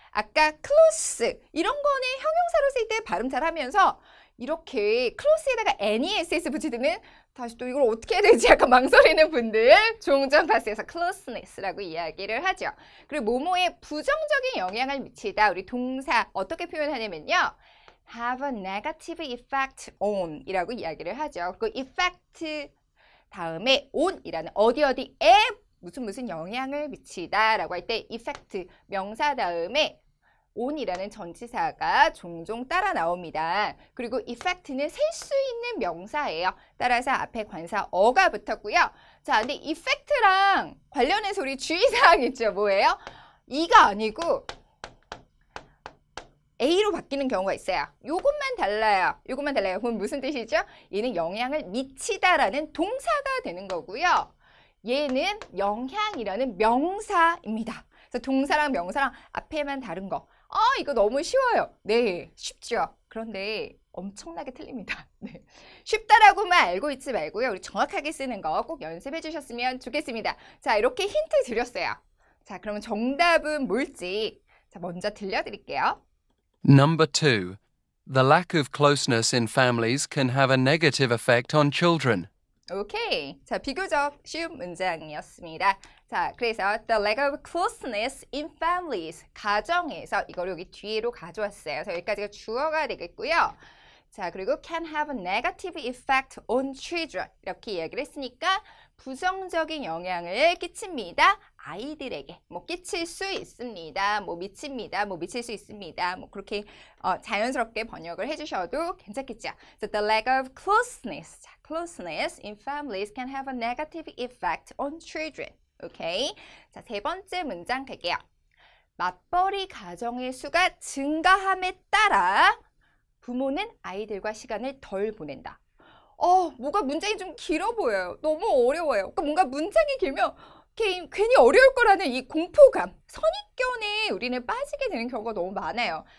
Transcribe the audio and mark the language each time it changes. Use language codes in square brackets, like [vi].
[ko] 아까 close 이런 거는 형용사로 쓸 때 발음 잘하면서 이렇게 close에다가 NESS 붙이면 다시 또 이걸 어떻게 해야 되지 약간 망설이는 분들 종종 봤어요. 그래서 closeness라고 이야기를 하죠. 그리고 뭐뭐에 부정적인 영향을 미치다. 우리 동사 어떻게 표현하냐면요. [en] have a negative effect on [ko] 이라고 이야기를 하죠. 그 effect 다음에 on이라는 어디에 무슨 영향을 미치다 라고 할 때 effect 명사 다음에 on이라는 전치사가 종종 따라 나옵니다. 그리고 effect는 셀 수 있는 명사예요. 따라서 앞에 관사 어가 붙었고요. 자, 근데 effect랑 관련해서 우리 주의사항 있죠. 뭐예요? 이가 아니고 A로 바뀌는 경우가 있어요. 요것만 달라요. 그럼 무슨 뜻이죠? 얘는 영향을 미치다라는 동사가 되는 거고요. 얘는 영향이라는 명사입니다. 그래서 동사랑 명사랑 앞에만 다른 거. 이거 너무 쉬워요. 네, 쉽죠. 그런데 엄청나게 틀립니다. 네. 쉽다라고만 알고 있지 말고요. 우리 정확하게 쓰는 거 꼭 연습해 주셨으면 좋겠습니다. 자, 이렇게 힌트 드렸어요. 자, 그러면 정답은 뭘지 자, 먼저 들려드릴게요. [en] Number 2. The lack of closeness in families can have a negative effect on children. [ko] 오케이. 자, 비교적 쉬운 문장이었습니다. 자, 그래서 [en] the lack of closeness in families. [ko] 가정에서 이걸 여기 뒤로 가져왔어요. 그래서 여기까지가 주어가 되겠고요. 자, 그리고 [en] can have a negative effect on children. [ko] 이렇게 이야기를 했으니까 부정적인 영향을 끼칩니다. 아이들에게 뭐 끼칠 수 있습니다. 뭐 미칩니다. 뭐 미칠 수 있습니다. 뭐 그렇게 자연스럽게 번역을 해주셔도 괜찮겠죠. [en] So the lack of closeness, closeness in families can have a negative effect on children. [ko] 오케이. 자, 세 번째 문장 갈게요. 맞벌이 가정의 수가 증가함에 따라 부모는 아이들과 시간을 덜 보낸다. 뭐가 문장이 좀 길어 보여요. 너무 어려워요. 그러니까 뭔가 문장이 길면 괜히 어려울 거라는 이 공포감, 선입견에 우리는 빠지게 되는 경우가 너무 많아요.